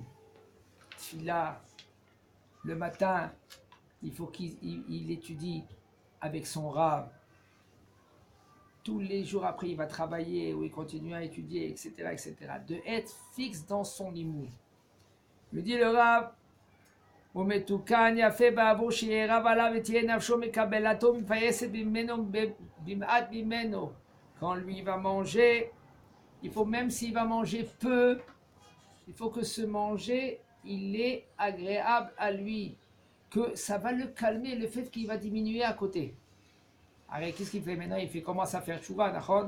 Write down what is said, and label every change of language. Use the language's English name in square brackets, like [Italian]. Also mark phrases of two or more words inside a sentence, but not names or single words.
[French] Tfila, le matin, il faut qu'il étudie avec son rab. Tous les jours après, il va travailler ou il continue à étudier, etc., etc. De être fixe dans son limoud. Me dit le rab, [Hebrew] ומתוקן יפה בעבור שיהיה רב עליו ותהיה נפשו מקבלתו מפייסת במעט ממנו. [French] Quand lui va manger, il faut, même s'il va manger peu, il faut que ce manger, il est agréable à lui, que ça va le calmer, le fait qu'il va diminuer à côté. Alors qu'est-ce qu'il fait maintenant? Il commence à faire tchouva, d'accord?